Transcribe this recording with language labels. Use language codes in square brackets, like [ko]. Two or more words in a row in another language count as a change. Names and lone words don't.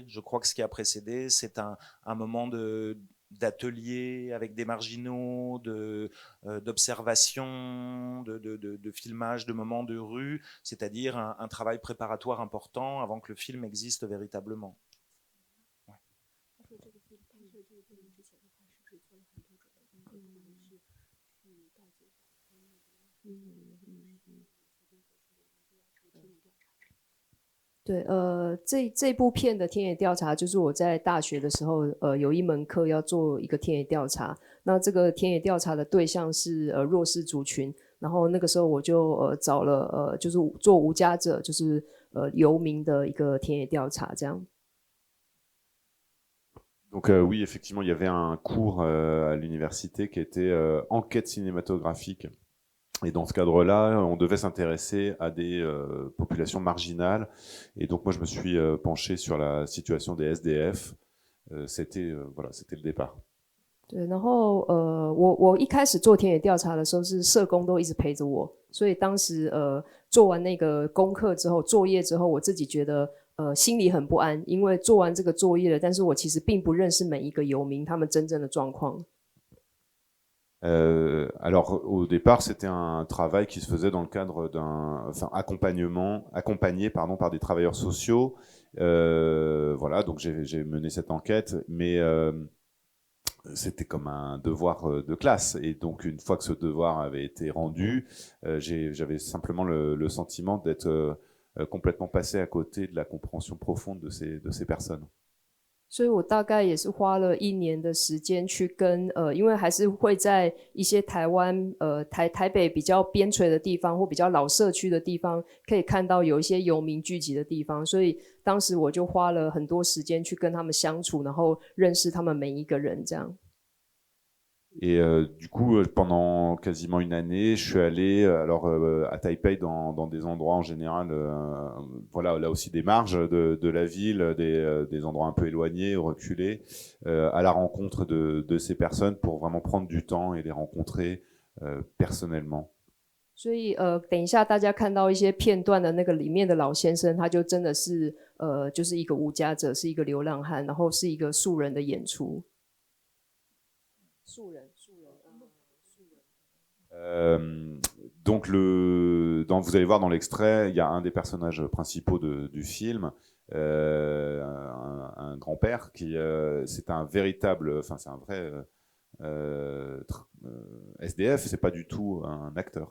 [fr] Je crois que ce qui a précédé, c'est un moment d'atelier avec des marginaux, d'observation, de filmage de moments de rue, c'est-à-dire un travail préparatoire important avant que le film existe véritablement. Ouais. [zh] 对，这部片的田野调查，就是我在大学的时候，有一门课要做一个田野调查。那这个田野调查的对象是弱势族群，然后那个时候我就找了就是做无家者，就是游民的一个田野调查，这样。 [fr] Donc oui, effectivement, il y avait un cours à l'université qui était enquête cinématographique. Et dans ce cadre-là, on devait s'intéresser à des populations marginales. Et donc moi, je me suis penché sur la situation des SDF. C'était le départ. [zh] 对，然后我一开始做田野调查的时候，是社工都一直陪着我，所以当时做完那个功课之后，作业之后，我自己觉得心里很不安，因为做完这个作业了，但是我其实并不认识每一个游民他们真正的状况。 [fr] Alors au départ, c'était un travail qui se faisait dans le cadre accompagné par des travailleurs sociaux. Voilà, donc j'ai mené cette enquête, mais c'était comme un devoir de classe. Et donc une fois que ce devoir avait été rendu, j'avais simplement le sentiment d'être complètement passé à côté de la compréhension profonde de ces personnes. [zh] 所以我大概也是花了1年的时间去跟因为还是会在一些台湾台北比较边陲的地方或比较老社区的地方，可以看到有一些游民聚集的地方，所以当时我就花了很多时间去跟他们相处，然后认识他们每一个人这样。 [fr] Et du coup, pendant quasiment une année, je suis allé à Taipei dans des endroits en général, voilà, là aussi des marges de la ville, des endroits un peu éloignés, reculés, à la rencontre de ces personnes pour vraiment prendre du temps et les rencontrer personnellement. [zh] 所以等一下大家看到一些片段的那个里面的老先生，他就真的是就是一个无家者，是一个流浪汉，然后是一个素人的演出。 [fr] Donc vous allez voir dans l'extrait, il y a un des personnages principaux du film, un grand-père qui c'est un véritable, enfin c'est un vrai SDF, c'est pas du tout un acteur.